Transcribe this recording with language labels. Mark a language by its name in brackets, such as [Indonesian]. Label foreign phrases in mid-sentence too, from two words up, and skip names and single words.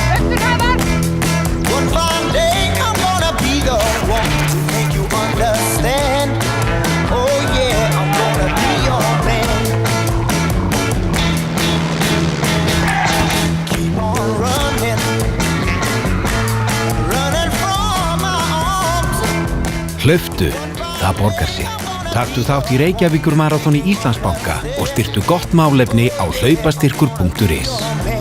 [English] One fine day I'm gonna be the one to make you understand. Oh yeah, I'm gonna be your man. Keep on running. Running from my arms. [Icelandic] Hlauptu, það borgar sig. Taktu þátt í Reykjavíkur marathoni Íslandsbanka og styrktu gott málefni á hlaupastyrkur.is.